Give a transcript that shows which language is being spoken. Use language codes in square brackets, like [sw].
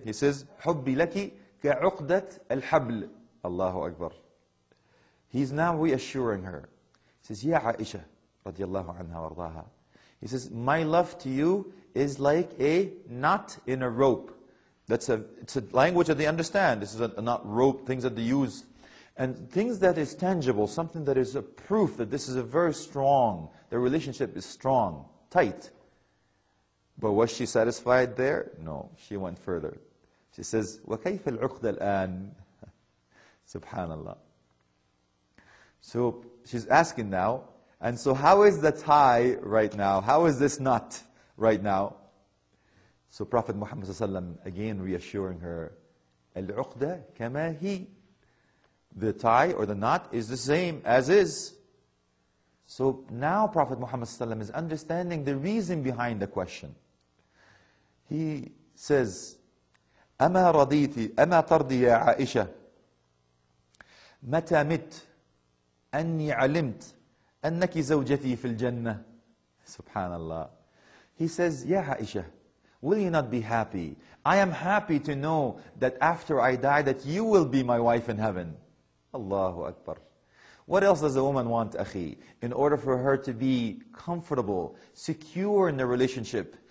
[en] He says, [ar] حبي لك كعقدة الحبل. [en] Allahu Akbar. He's now reassuring her. He says, Ya Aisha, radiallahu anha wardaha. He says, my love to you is like a knot in a rope. It's a language that they understand. This is a knot rope, things that they use. And things that is tangible, something that is a proof that this is a very strong, the relationship is strong, tight. But was she satisfied there? No, she went further. She says, [ar] وَكَيْفَ الْعُقْدَ الْآنِ [en] Subhanallah. So she's asking now, and so how is the tie right now? How is this knot right now? So Prophet Muhammad ﷺ again reassuring her, [ar] الْعُقْدَ كَمَا هِي. [en] The tie or the knot is the same as is. So now Prophet Muhammad ﷺ is understanding the reason behind the question. He says, [ar] أما رضيتي أما ترضي يا عائشة متى مت أني علمت أنك زوجتي في الجنة. Subhanallah. [en] He says, Ya Aisha, will you not be happy? I am happy to know that after I die that you will be my wife in heaven. Allahu Akbar. What else does a woman want, akhi? In order for her to be comfortable, secure in the relationship.